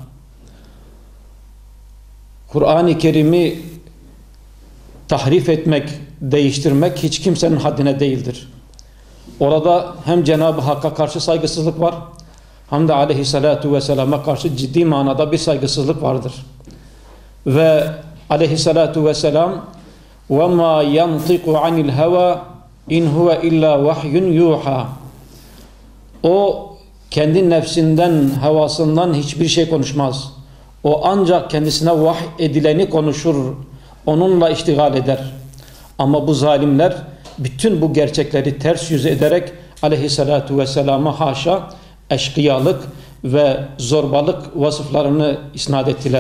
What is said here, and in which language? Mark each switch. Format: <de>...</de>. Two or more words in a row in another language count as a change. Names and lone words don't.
<tr>Kur'an-ı Kerim'i tahrif etmek, değiştirmek hiç kimsenin haddine değildir. Orada hem Cenab-ı Hakk'a karşı saygısızlık var, hem de</tr> <ar>عليه الصلاة والسلام</ar> <tr>karşı ciddi manada bir saygısızlık vardır. Ve</tr> <ar>عليه الصلاة والسلام وَمَا يَنْطِقُ عَنِ الْهَوَى اِنْ هُوَ اِلَّا وَحْيٌ يُوحَى</ar> <tr>O kendi nefsinden, havasından hiçbir şey konuşmaz. O ancak kendisine vahy edileni konuşur, onunla iştigal eder. Ama bu zalimler bütün bu gerçekleri ters yüz ederek</tr> <ar>عليه الصلاة والسلام</ar> <tr>haşa eşkıyalık ve zorbalık vasıflarını isnat ettiler.</tr>